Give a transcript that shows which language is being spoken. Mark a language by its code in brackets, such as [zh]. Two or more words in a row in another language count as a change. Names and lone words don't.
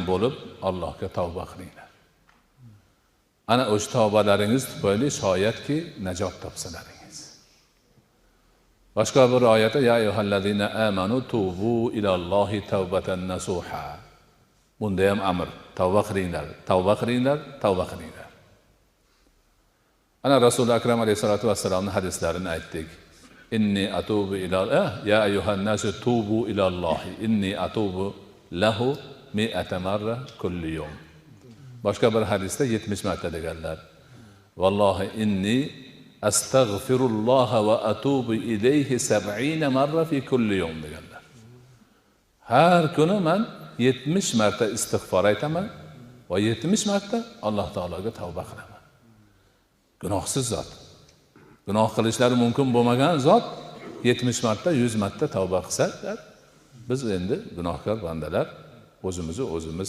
[uz] bo'lib Allohga tavba qilinglar. Ana o'sha tavbalaringiz tufayli shoyatki najot topsalaringiz. Boshqa bir oyatda [ar] يا أيها الذين آمنوا توبوا إلى الله توبة نصوحا. [uz] Bunda ham amr, tavba qilinglar, tavba qilinglar, tavba qilinglar. Ana Rasul akram alayhisolatu vassalomning hadislarini aytdik. [ar] إني أتوب إلى يا أيها الناس توبوا إلى الله إني أتوب له 100 مرة كل يوم. [uz] Boshqa bir hadisda 70 marta deganlar. [ar] والله إني أستغفر الله وأتوب إليه 70 مرة في كل يوم [uz] deganlar. Har kuni men 70 marta istig'for aytaman va 70 marta Alloh taologa tavba qilaman. Gunohsiz zot. Gunoh qilishlari mumkin bo'lmagan zot 70 marta, 100 marta tavba qilsa, biz endi gunohkor bandalar o'zimizni o'zimiz